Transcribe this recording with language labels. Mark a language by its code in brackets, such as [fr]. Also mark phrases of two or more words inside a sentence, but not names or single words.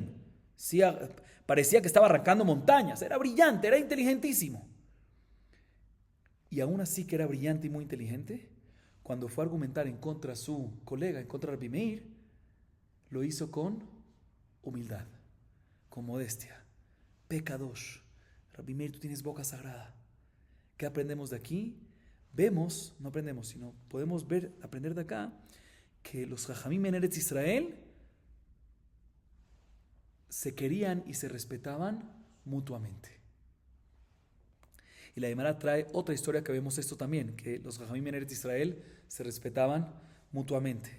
[es] Sí, parecía que estaba arrancando montañas. Era brillante, era inteligentísimo. Y aún así que era brillante y muy inteligente, cuando fue a argumentar en contra de su colega, en contra de Rabbi Meir, lo hizo con humildad, con modestia. Pekadosh. Rabbi Meir, tú tienes boca sagrada. ¿Qué aprendemos de aquí? Vemos, no aprendemos, sino podemos aprender de acá, que los Jajamim en Eretz Israel se querían y se respetaban mutuamente. Y la Gemara trae otra historia que vemos esto también, que los Jajamim en Eretz Israel se respetaban mutuamente.